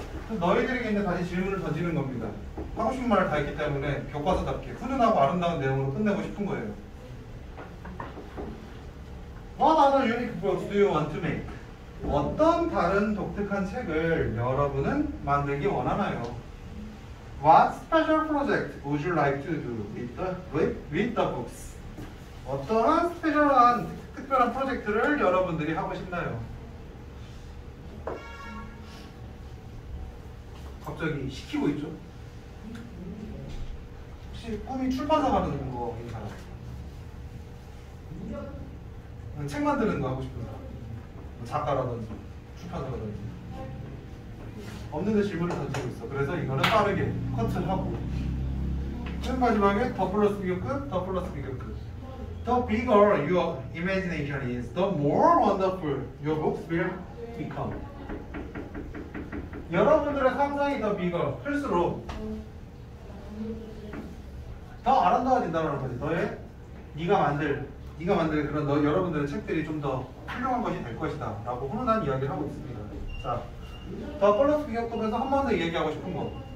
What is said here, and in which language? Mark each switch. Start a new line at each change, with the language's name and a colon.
Korean: 너희들에게 이제 다시 질문을 던지는 겁니다. 하고 싶은 말을 다 했기 때문에 교과서답게 훈훈하고 아름다운 내용으로 끝내고 싶은 거예요.
English: What other unique books do you want to make?
Korean: 어떤 다른 독특한 책을 여러분은 만들기 원하나요?
English: What special project would you like to do with the books?
Korean: 어떠한 스페셜한 특별한 프로젝트를 여러분들이 하고 싶나요? 갑자기 시키고 있죠? 혹시 꿈이 출판사 가는 거인 사람? 책 만드는 거 하고 싶은 사람? 작가라든지 출판사라든지 없는데 질문을 던지고 있어. 그래서 이거는 빠르게 커트를 하고 맨 마지막에 더 플러스 비교 끝, 더 플러스 비교 끝.
English: The bigger your imagination is, the more wonderful your books will become.
Korean: 여러분들의 상상이 더 bigger, 클수록 더 아름다워진다는 거지. 네가 만들 그런 여러분들의 책들이 좀 더 훌륭한 것이 될 것이다 라고 훈훈한 이야기를 하고 있습니다. 자, 더 플러스 비교급에서 한 번 더 얘기하고 싶은 거.